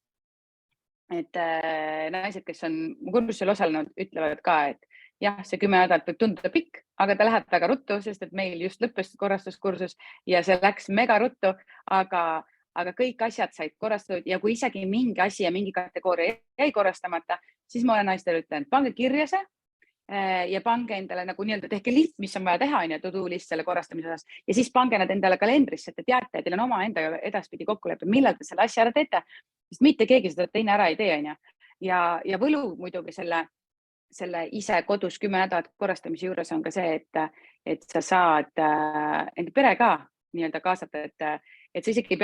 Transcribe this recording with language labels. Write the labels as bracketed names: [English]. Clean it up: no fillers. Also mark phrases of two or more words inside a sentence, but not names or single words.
[Estonian] Et naised, kes on kursusel osalenud, ütlevad ka, et jah, see 10 nädalat võib tunduda pikk, aga ta läheb väga ruttu, sest et meil just lõppes korrastuskursus ja see läks mega ruttu, aga kõik asjad said korrastatud ja kui isegi mingi asi ja mingi kategooria jäi korrastamata, siis ma olen naistele ütlenud, pange kirja see ja pange endale nagu nii-öelda tehke list, mis on vaja teha, [English] to-do list [Estonian] selle korrastamise osas ja siis pange nad endale kalendrisse, et te teate, et teil on oma endaga edaspidi kokkulepe, millal te selle asja ära teete, sest mitte keegi seda teine ära ei tee. Ja võlu muidugi selle ise kodus 10 nädalat korrastamise juures on ka see, et sa saad enda pere ka nii-öelda kaasata, et sa isegi ei